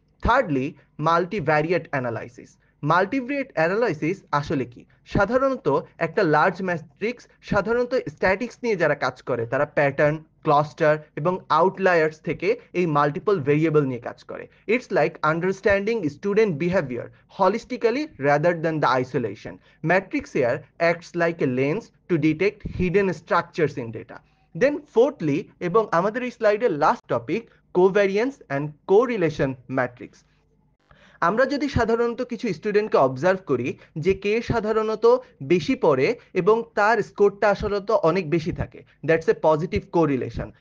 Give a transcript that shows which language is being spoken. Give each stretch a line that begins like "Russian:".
English: Thirdly, multivariate analysis. Multivariate analysis
Bangla: আসলে কি? সাধারণত একটা লার্জ ম্যাট্রিক্স, সাধারণত স্ট্যাটিক্স নিয়ে যারা কাজ করে তারা প্যাটার্ন, ক্লাস্টার এবং আউটলায়ার্স থেকে এই মাল্টিপল ভেরিয়েবল নিয়ে কাজ করে।
English: It's like understanding student behaviour holistically rather than the isolation. Matrix here acts like a lens to detect hidden structures in data. Then fourthly,
Bangla: এবং আমাদের এই স্লাইডের
English: Last topic, covariance and correlation matrix.
Bangla: আমরা যদি সাধারণত কিছু স্টুডেন্টকে অবজার্ভ করি যে কে সাধারণত বেশি পড়ে এবং তার স্কোরটা আসলে অনেক বেশি থাকে,
English: That's a positive correlation.